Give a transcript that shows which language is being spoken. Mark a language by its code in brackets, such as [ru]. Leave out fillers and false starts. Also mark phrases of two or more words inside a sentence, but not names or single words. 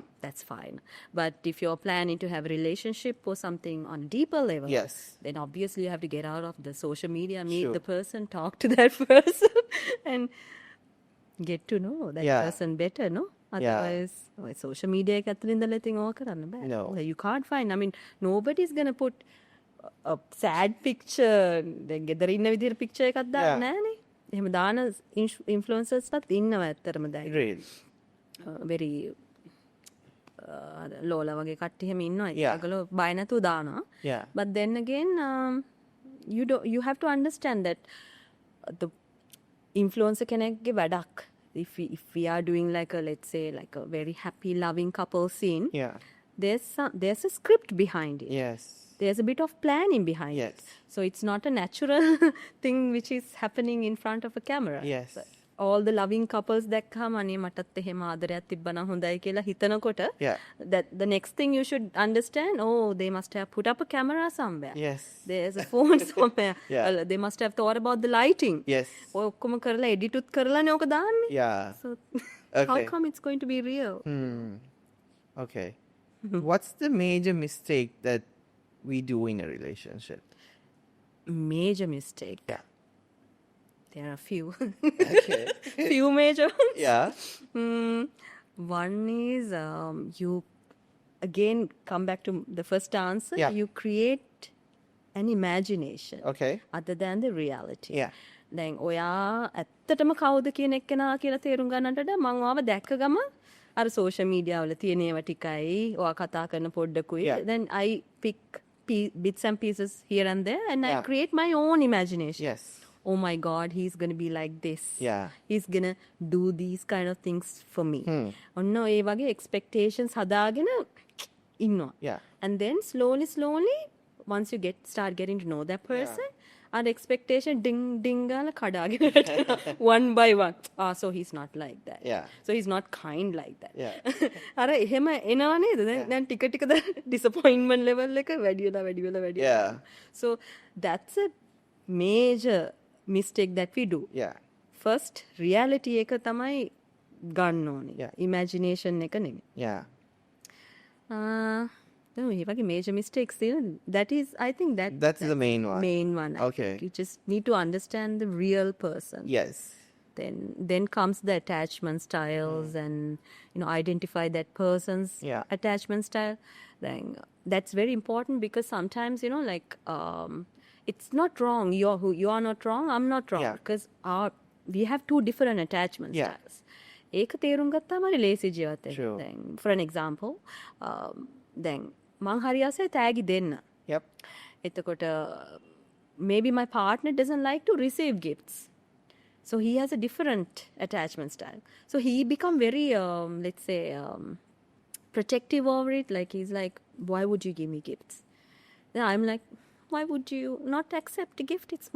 [en] that's fine. But if you're planning to have a relationship or something on a deeper level, Yes. then obviously you have to get out of the social media, meet Sure. the person, talk to that person, and get to know that person better, no? [si] Otherwise, [en] social media [si] එක ඇතුළේ ඉඳලා ඉතින් ඕක කරන්න බෑ. [en] No. You can't find. I mean, nobody's gonna put a sad picture. [si] දැන් ගෙදර ඉන්න විදිහට picture එකක් දාන්න නෑනේ. එහෙම දාන influencers-ත් ඉන්නවා ඇත්තටම දැන්. [en] Really? [si] Very ලෝලා වගේ කට්ටිය එහෙම ඉන්නවා. [en] Yeah. [si] ඒගොල්ලෝ බය නැතුව දානවා. [en] Yeah. But then again, you have to understand that the influencer [si] කෙනෙක්ගේ වැඩක්. [en] If we are doing like a, let's say, like a very happy loving couple scene, there's a script behind it. Yes. There's a bit of planning behind it. So it's not a natural thing which is happening in front of a camera. Yes. So all the loving couples that come [si] අනේ මටත් එහෙම ආදරයක් තිබ්බනම් හොඳයි කියලා හිතනකොට [en] that the next thing you should understand, oh, they must have put up a camera somewhere. Yes. There's a phone somewhere. They must have thought about the lighting. Yes. [si] ඔය ඔක්කොම කරලා edit උත් කරලානේ ඕක දාන්නේ. [en] Yeah. So how come it's going to be real? Okay. What's the major mistake that we do in a relationship? Major mistake. Yeah. There are a few. Okay. Few major ones. Yeah. One is you again come back to the first answer. Yeah. You create an imagination Okay. other than the reality. Yeah. [si] දැන් ඔයා ඇත්තටම කවුද කියන එක්කෙනා කියලා තේරුම් ගන්නට මම ඔයාව දැක්ක ගම අර [en] social media [si] වල තියෙන ඒවා ටිකයි ඔයා කතා කරන පොඩ්ඩකුයි. [en] Then I pick bits and pieces here and there and I create my own imagination. Yes. Oh my God, he's going to be like this. Yeah. He's going to do these kind of things for me. [si] ඔන්න ඒ වගේ expectations හදාගෙන ඉන්නවා. [en] Yeah. And then slowly, once you start getting to know that person, our expectation ding [si] ගාලා කඩාගෙන යනවා. [en] One by one. So he's not like that. Yeah. So he's not kind like that. Yeah. [si] අර එහෙම එනවා නේද? දැන් ටික ටික [en] disappointment level [si] එක වැඩි වෙලා. [en] Yeah. So that's a major mistake that we do. Yeah. [si] First, reality එක තමයි ගන්න ඕනේ. [en] Yeah. [si] Imagination එක නෙමෙයි. [en] Yeah. No, [si] මේ වගේ [en] major mistakes [si] තියෙනවා. [en] That is, I think That's the main one. Main one. I Okay. think. You just need to understand the real person. Yes. Then comes the attachment styles and identify that person's attachment style. Then that's very important because sometimes like it's not wrong. You are not wrong. I'm not wrong because we have two different attachment styles. [si] ඒක තේරුම් ගත්තාම හරි ලේසි ජීවිතේ. දැන් [en] for an example, [si] දැන් මං හරි ආසයි තෑගි දෙන්න. [en] Yep. එතකොට maybe my partner doesn't like to receive gifts. So he has a different attachment style. So he become very, let's say, protective over it. Like he's like, why would you give me gifts? Then I'm like, why would you not accept a gift?